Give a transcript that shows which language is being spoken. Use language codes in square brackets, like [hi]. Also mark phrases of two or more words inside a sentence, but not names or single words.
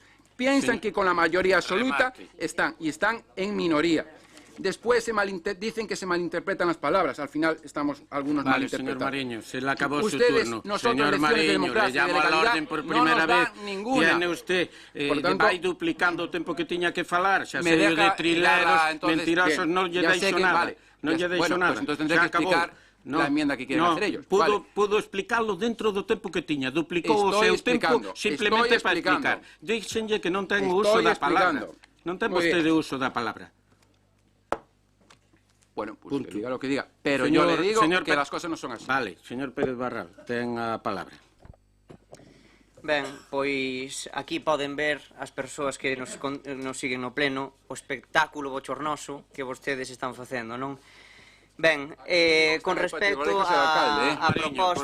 [es] Piensan Sí. que con la mayoría absoluta están en minoría. Después dicen que se malinterpretan las palabras. Al final estamos algunos Vale, señor malinterpretando. Mariño, se le acabó Ustedes, su turno. nosotros, Señor lecciones de Mariño, le democracia, de llamo a la legalidad, orden por no [gl] primeira [es] nos dan [gl] vez. [es] ninguna. Viene usted, Por tanto, [gl] vai duplicando o tempo que tiña que falar. Xa me sei [es] deja de trileros, hilarla, entonces, mentirosos, bien, [gl] non lle [es] ya sé [gl] deixo [es] que- nada. vale, [gl] Non [es] ya- [gl] lle deixo [es] bueno, [gl] nada. [es] pues entonces tendré [gl] Xa [es] que [gl] acabou. [es] explicar la enmienda que quieren hacer ellos. [gl] Pudo explicarlo dentro do tempo que tiña. Duplicou o [es] Estoy [gl] seu [es] explicando, [gl] tempo simplemente [es] estoy [gl] para explicar. [es] explicando. [gl] Díxenlle que non ten o [es] Estoy [gl] uso da palabra. [es] explicando. [gl] Non ten [es] Muy bien. [gl] vostede uso da palabra. [es] Bueno, pues [gl] Punto. [es] que diga lo que diga. Pero Señor- yo le digo señor que Pe- las cosas no son así. [gl] Vale, señor Pérez Barral, ten a palabra. Ben, pois aquí poden ver as persoas que nos siguen no pleno o espectáculo bochornoso que vostedes están facendo, non? Ben, con respecto a proposta...